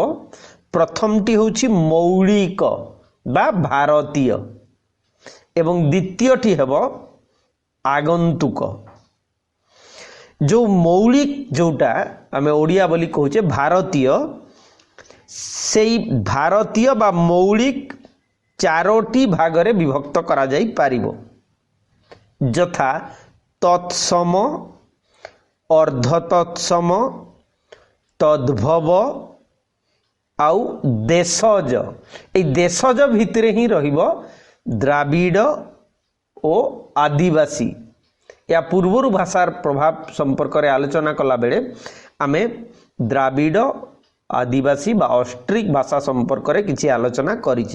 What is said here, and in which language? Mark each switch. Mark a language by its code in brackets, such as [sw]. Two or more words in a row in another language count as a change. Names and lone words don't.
[or] ପ୍ରଥମଟି ହେଉଛି ମୌଳିକ ବା ଭାରତୀୟ ଏବଂ ଦ୍ୱିତୀୟଟି ହେବ ଆଗନ୍ତୁକ। ଯୋ ମୌଳିକ ଯୋଉଟା ଆମେ ଓଡ଼ିଆ ବୋଲି କହୁଛେ ଭାରତୀୟ, ସେଇ ଭାରତୀୟ ବା ମୌଳିକ ଚାରୋଟି ଭାଗ ରେ ବିଭକ୍ତ କରା ଯାଇ ପାରିବ, ଯଥା ତତ୍ସମ, ଅର୍ଦ୍ଧତତ୍ସମ, ତଦ୍ଭବ ଆଉ ଦେଶଜ। ଏ ଦେଶଜ ଭିତରେ ହିଁ ରହିବ ଦ୍ରାବିଡ଼ ଓ ଆଦିବାସୀ। ଯା ପୂର୍ବର ଭାଷାର ପ୍ରଭାବ ସମ୍ପର୍କ ରେ ଆଲୋଚନା କଲା ବେଳେ ଆମେ ଦ୍ରାବିଡ଼ ଆଦିବାସୀ ବା ଅଷ୍ଟ୍ରିକ ଭାଷା ସମ୍ପର୍କ ରେ କିଛି ଆଲୋଚନା କରିଛେ।